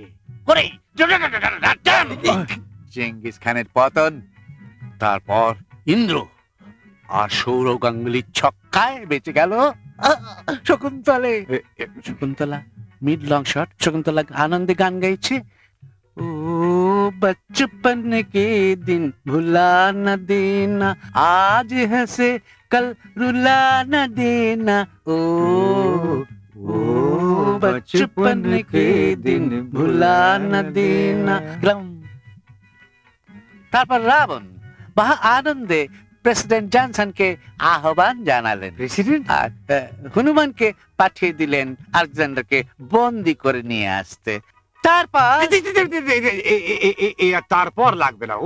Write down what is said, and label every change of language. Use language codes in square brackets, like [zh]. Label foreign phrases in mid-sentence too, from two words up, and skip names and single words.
[bn] করে চেঙ্গিস খানের পতন। তারপর ইন্দ্র আর সৌরভ গাঙ্গুলির ছক্কায় বেঁচে গেল শকুন্তলা। মিড লং শট, শকুন্তলা আনন্দে গান গাইছে। [hi] ও बचपन के दिन भुला न देना आज हंसे कल रुला न देना ओ बचपन के दिन भुला न देना [bn] তারপর রাবণ মহা আনন্দে প্রেসিডেন্ট জনসনকে আহ্বান জানালেন প্রেসিডেন্ট আর হনুমানকে পাঠিয়ে দিলেন আলেকজান্ডারকে বন্দি করে নিয়ে আসতে তারপর তারপর লাগবে না।